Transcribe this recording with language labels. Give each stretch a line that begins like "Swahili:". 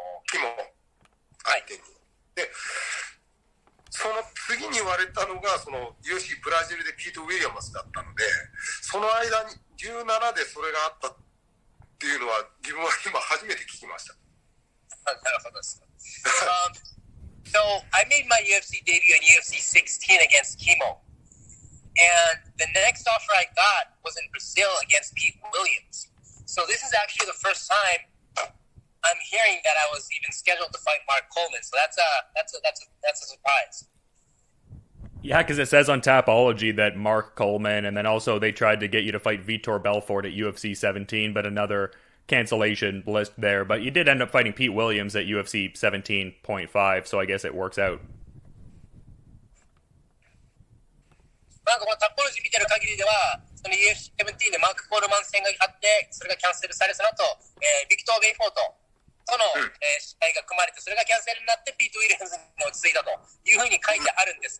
Japanese: キモ相手に。で、その次に言われたのがUFC ブラジルでピート・ウィリアムスだったので、その間に17でそれがあったっていうのは自分は今初めて聞きました。なるほどです。
English: So I made my UFC debut in UFC 16 against Kimo, and the next offer I got was in Brazil against Pete Williams. So this is actually the first time I'm hearing that I was even scheduled to fight Mark Coleman. So that's a surprise. Yeah, because it says on Tapology that Mark Coleman, and then also they tried to get you to fight Vitor Belfort at UFC 17, but another cancellation list there. But you did end up fighting Pete Williams at UFC 17.5, so I guess it works out.
Japanese: なんかタッポロジー見てる限りでは、その UFC 17でマーク・コールマン戦があって、それがキャンセルされ、その後、ビクトー・ベイフォートとの、試合が組まれて、それがキャンセルになって、ピート・ウィリアムズに落ち着いたというふうに書いてあるんです。